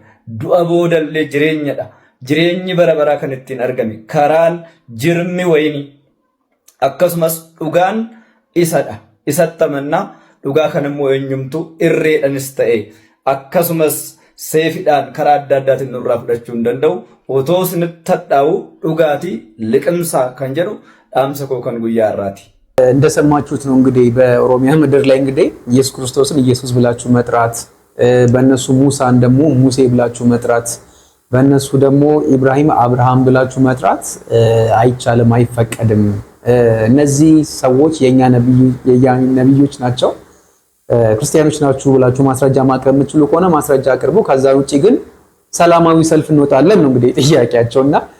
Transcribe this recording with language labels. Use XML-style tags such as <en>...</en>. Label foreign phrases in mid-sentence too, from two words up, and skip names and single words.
<om>Du'a boodallee jireenyadha. Jireenyi bara baraa kan ittiin argame karaan jirmi wayini akkasumas dhugaan isadha. Isatti amannaa dhugaa kan immoo eenyumtu irreedhanis ta'e akkasumas seefiidhaan karaa adda addaatiin nurraa fudhachuu hin danda'u. Otoo isinitti hadhaa'u dhugaatii liqimsaa kan jedhu dhaamsa koo kan guyyaa irraati.</om> <am>እንደሰማችሁት ነው እንግዲህ በኦሮሚያ ምድር ላይ እንግዲህ ኢየሱስ ክርስቶስን ኢየሱስ ብላችሁ መጥራት፣ በእነሱ ሙሳን ደግሞ ሙሴ ብላችሁ መጥራት፣ በእነሱ ደግሞ ኢብራሂም አብርሃም ብላችሁ መጥራት አይቻልም፣ አይፈቀድም። እነዚህ ሰዎች የኛ ነብዮች ናቸው፣ ክርስቲያኖች ናችሁ ብላችሁ ማስረጃ ማቅረብ የምትችሉ ከሆነ ማስረጃ አቅርቡ። ከዛ ውጪ ግን ሰላማዊ ሰልፍ እንወጣለን ነው እንግዲህ ጥያቄያቸውና</am>